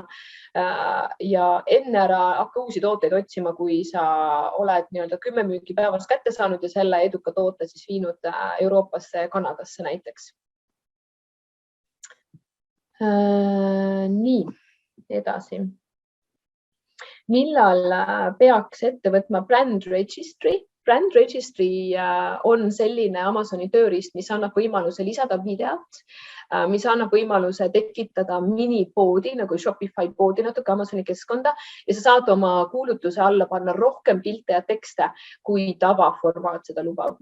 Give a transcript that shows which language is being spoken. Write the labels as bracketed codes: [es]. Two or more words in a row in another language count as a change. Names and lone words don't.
[et] Ja enne ära hakka uusi tooteid otsima, kui sa oled 10 müüki päevas kätte saanud ja selle eduka toote siis viinud Euroopasse ja Kanadasse näiteks. Nii, edasi. Millal peaks ette võtma [en] brand registry? Brand registry [et] on selline Amazoni tööriist, mis annab võimaluse lisada videot, mis annab võimaluse tekitada minipoodi nagu Shopify poodi natuke Amazoni keskkonda ja sa saad oma kuulutuse alla panna rohkem pilte ja tekste, kui tavaformaat seda lubab.